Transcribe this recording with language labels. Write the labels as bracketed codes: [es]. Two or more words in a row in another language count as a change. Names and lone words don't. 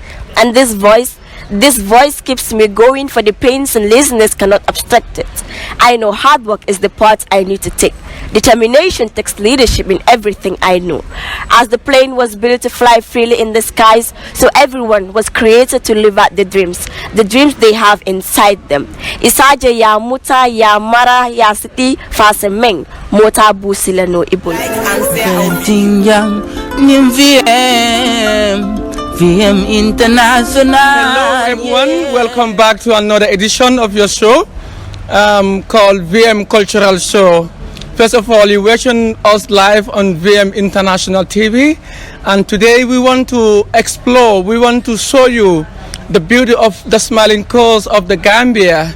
[en] And this voice keeps me going, for the pains and laziness cannot obstruct it. I know hard work is the part I need to take. Determination takes leadership in everything I know. As the plane was built to fly freely in the skies, so everyone was created to live out the dreams they have inside them. Isaja ya muta ya mara ya siti fasemeng mota busila no ibun. Like and share. VM International. hello everyone, welcome back to another edition of your show called VM Cultural Show. First of all, you're watching us live on VM International TV, and today we want to explore, we want to show you the beauty of the smiling coast of the Gambia.